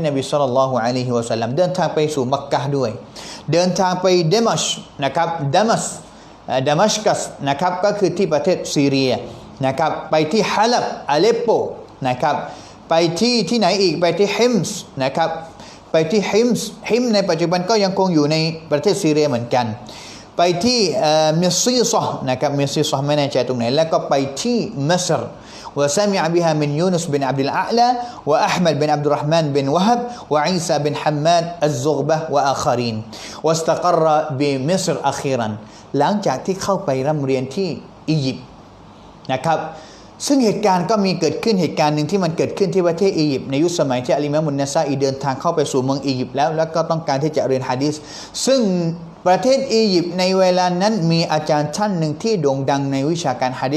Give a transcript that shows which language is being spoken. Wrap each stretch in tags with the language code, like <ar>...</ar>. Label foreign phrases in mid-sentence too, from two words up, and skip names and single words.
<th>นบีศ็อลลัลลอฮุอะลัยฮิวะซัลลัมเดินทางไปสู่มักกะฮ์ด้วยเดินทางไปเดมัชนะครับดามัสกัสนะครับก็คือที่ประเทศซีเรียนะครับไปที่ฮะลับอาเลปโปนะครับไปที่ไหนอีกไปที่ฮิมส์นะครับไปที่ฮิมในปัจจุบันก็ยังคงอยู่ในประเทศซีเรียเหมือนกันไปที่มิซีซะนะครับมิซีซะไม่แน่ใจ ตรงไหนแล้วก็ไปที่มัสร</th> <ar>وسمع بها من يونس بن عبد الأعلى وأحمد بن عبد الرحمن بن وهب وعيسى بن حماد الزغبة وآخرين واستقر بمصر أخيرا</ar> <th>หลังจากที่เข้าไปร่ำเรียนที่อียิปต์นะครับซึ่งเหตุการณ์ก็มีเกิดขึ้นเหตุการณ์หนึ่งที่มันเกิดขึ้น ที่ประเทศอียิปต์ในยุคสมัยที่อัลอิมามมุนนะซาอีเดินทางเข้าไปสู่เมืองอียิปต์แล้วก็ต้องการที่จะเรียนหะดีษซึ่งประเทศอียิปต์ในเวลานั้นมีอาจารย์ท่านหนึ่งที่โด่งดังในวิชาการหะดีษ</th>